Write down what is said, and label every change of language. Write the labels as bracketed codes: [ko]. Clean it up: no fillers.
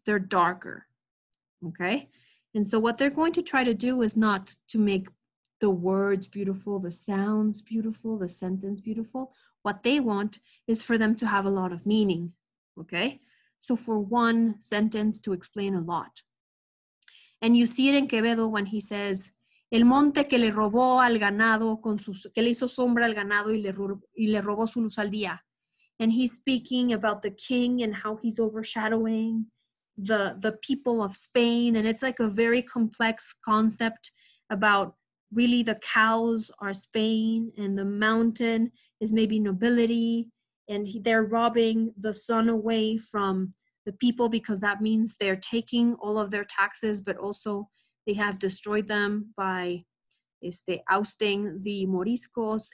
[en] They're darker, okay? And so what they're going to try to do is not to make the words beautiful, the sounds beautiful, the sentence beautiful. What they want is for them to have a lot of meaning, okay? So for one sentence to explain a lot. And you see it in Quevedo when he says, [es] el monte que le robó al ganado, que le hizo sombra al ganado y le robó su luz al día. [en] And he's speaking about the king and how he's overshadowing the people of Spain. And it's like a very complex concept about really the cows are Spain and the mountain is maybe nobility. And they're robbing the sun away from the people because that means they're taking all of their taxes, but also they have destroyed them by ousting the Moriscos.